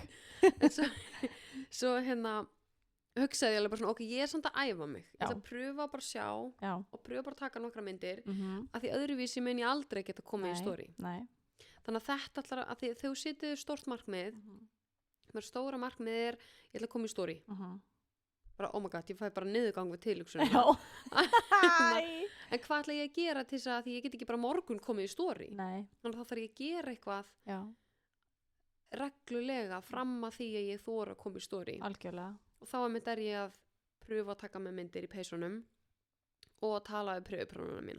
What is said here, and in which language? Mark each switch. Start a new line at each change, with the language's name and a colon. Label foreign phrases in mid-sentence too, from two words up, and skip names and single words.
Icelandic: svo hugsaði ég alveg bara svona ok, ég er samt að æfa mig ég ætla að pröfa bara að sjá og pröfa bara að taka nokkra myndir af því öðruvísi mun ég aldrei geta komið í story þannig að þetta alltaf að því þegar þú setur stórt markmið stóra markmið er ég ætla að koma í story bara
English: oh my god,
Icelandic: ég fæ bara niðurgang við tilhugsun en hvað ætla ég að gera til þess að því ég get ekki bara morgun komið í story þannig að þá þarf ég að gera eitthvað reglulega fram að því að ég þóra að koma í story algjörlega og þá er ég að pröfa að taka með myndir í peysunum og að tala um pröfuprjónana mína